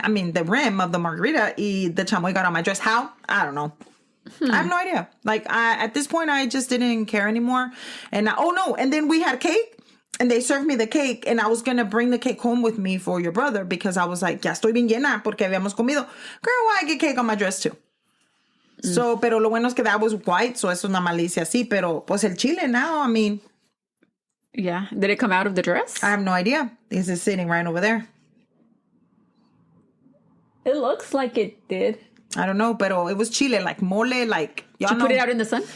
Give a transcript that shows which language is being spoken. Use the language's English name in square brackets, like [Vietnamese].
[English] I mean, the rim of the margarita. Y the chamoy got on my dress. How? I don't know. I have no idea. Like, at this point, I just didn't care anymore. And and then we had cake. And they served me the cake, and I was going to bring the cake home with me for your brother because I was like, ya estoy bien llena porque habíamos comido. Girl, why I get cake on my dress too? [Spanish] So, pero lo bueno es que [English] that was white, [Spanish] so eso nada más le hice así, pero pues el chile [English] now, I mean. Yeah. Did it come out of the dress? I have no idea. It's just sitting right over there. It looks like it did. I don't know, pero it was chile, like mole, like... Did you put it out in the sun?